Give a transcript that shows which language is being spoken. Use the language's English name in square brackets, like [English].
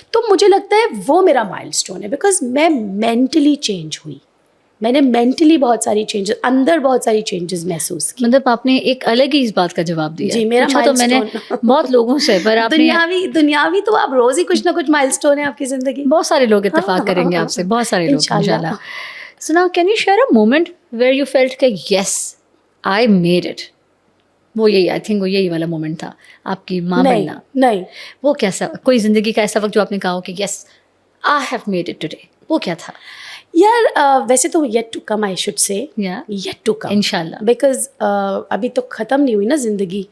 [Urdu] تو مجھے لگتا ہے وہ میرا مائل اسٹون ہے, بیکاز میں مینٹلی چینج ہوئی, میں نے مینٹلی بہت ساری چینجز, اندر بہت ساری چینجز محسوس کی. مطلب آپ نے ایک الگ ہی اس بات کا جواب دیا. جی, میرا تو میں نے بہت لوگوں سے, پر آپ دنیاوی تو آپ روز ہی کچھ نہ کچھ مائل اسٹون ہے آپ کی زندگی. بہت سارے لوگ اتفاق کریں گے آپ سے, بہت سارے لوگ انشاءاللہ. [English] So now can you share a moment where you felt کہ yes I made it? [Urdu] وہ یہی [English] I think [Urdu] وہ یہی والا مومنٹ تھا آپ کی ماں بننا. نہیں, وہ کیسا, کوئی زندگی کا ایسا وقت جو آپ نے کہا ہو کہ [English] yes I have made it today, [Urdu] وہ کیا تھا؟ یار ویسے تو [English] yet to come, I should say yet to come [Urdu] انشاءاللہ, بیکاز ابھی تو ختم نہیں ہوئی نا زندگی,